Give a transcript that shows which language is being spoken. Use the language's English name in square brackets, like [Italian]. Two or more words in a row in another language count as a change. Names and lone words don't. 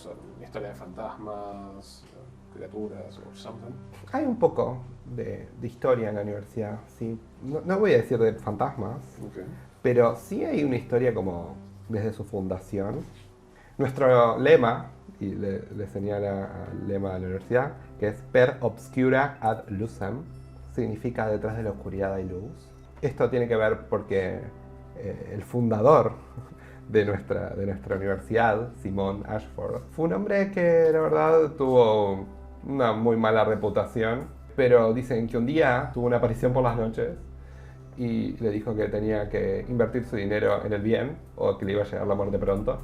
[Spanish] ¿Alguna historia de fantasmas, criaturas o something? Hay un poco de historia en la universidad, sí. No voy a decir de fantasmas, Ok. pero sí hay una historia como desde su fundación. Nuestro lema, y le señala al lema de la universidad, que es [Latin] Per obscura ad lucem, [Spanish] significa detrás de la oscuridad hay luz. Esto tiene que ver porque el fundador de nuestra universidad, Simon Ashford, fue un hombre que la verdad tuvo una muy mala reputación, pero dicen que un día tuvo una aparición por las noches y le dijo que tenía que invertir su dinero en el bien o que le iba a llegar la muerte pronto.